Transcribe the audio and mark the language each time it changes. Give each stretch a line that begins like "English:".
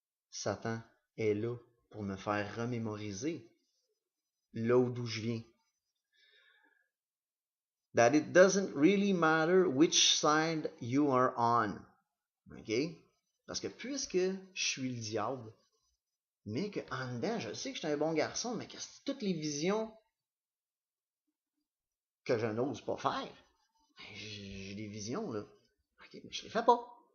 French: Satan est là pour me faire remémoriser là d'où je viens.
English: That it doesn't really matter which side you are on. OK?
French: Parce que puisque je suis le diable, mais qu'en dedans, je sais que je suis un bon garçon, mais que c'est toutes les visions que je n'ose pas faire. J'ai des visions, là. OK, mais je les fais pas.